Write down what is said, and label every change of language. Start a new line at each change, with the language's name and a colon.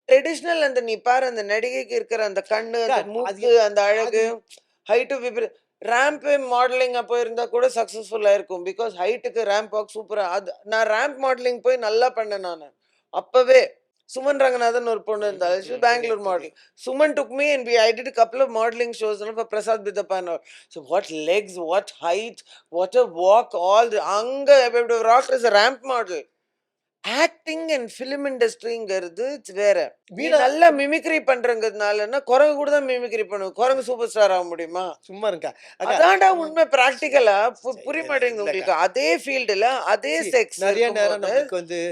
Tamil: Traditional அந்த நீ பாரு அந்த நடிகைக்கு இருக்கிற அந்த கண்ணு, அக்கா அந்த அது மூக்கு, அந்த அது அழகு, ஹைட்டு ரேம்ப் மாடலிங் அப்போ இருந்தா கூட சக்சஸ்ஃபுல்லா இருக்கும். பிகாஸ் ஹைட்டுக்கு ரேம்ப் வாக் சூப்பரா அது நான் ரேம்ப் மாடலிங் போய் நல்லா பண்ணேன் நானு. அப்பவே சுமன் ரங்கநாதன் ஒரு பொண்ணு இருந்தா.
English: she
Tamil: தெரியும், பெங்களூர் மாடல். தெரியும்.
English: Suman took me and I did a couple of modeling shows, for Prasad Bidappa and all. So what legs, what height, what a walk, all the anga rocked as a ramp model.
Tamil: Acting and film இண்டஸ்ட்ரிங்கிறது வேற. நீ மீரா நல்லா mimicry பண்றங்கிறதுனாலன்னா குரங்கு கூட தான் mimicry பண்ணும். குரங்கு super star ஆக முடியுமா? சும்மா இருங்கக்கா. அக்கா அதான்டா உண்மை. பிராக்டிக்கலா புரிய மாட்டேங்குது உங்களுக்கு. அதே ஃபீல்டுல அதே செக்ஸ் நெறைய நேரம் இருக்கும்போது நம்மளுக்கு வந்து